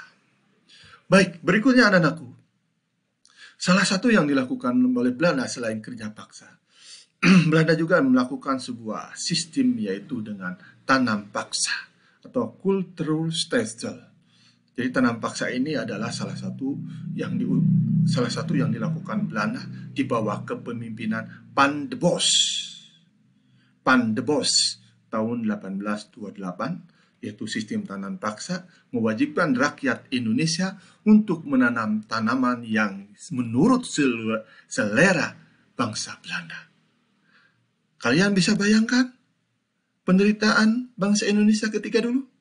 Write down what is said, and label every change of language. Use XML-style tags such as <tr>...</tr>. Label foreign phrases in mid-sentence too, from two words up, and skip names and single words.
<id>Baik, berikutnya anak-anakku. Salah satu yang dilakukan oleh Belanda selain kerja paksa, Belanda juga melakukan sebuah sistem, yaitu dengan tanam paksa atau kulturstelsel. Jadi tanam paksa ini adalah salah satu yang dilakukan Belanda di bawah kepemimpinan Pan de Bos. Pan de Bos tahun 1828, yaitu sistem tanam paksa mewajibkan rakyat Indonesia untuk menanam tanaman yang menurut selera bangsa Belanda. Kalian bisa bayangkan penderitaan bangsa Indonesia ketika dulu?</id>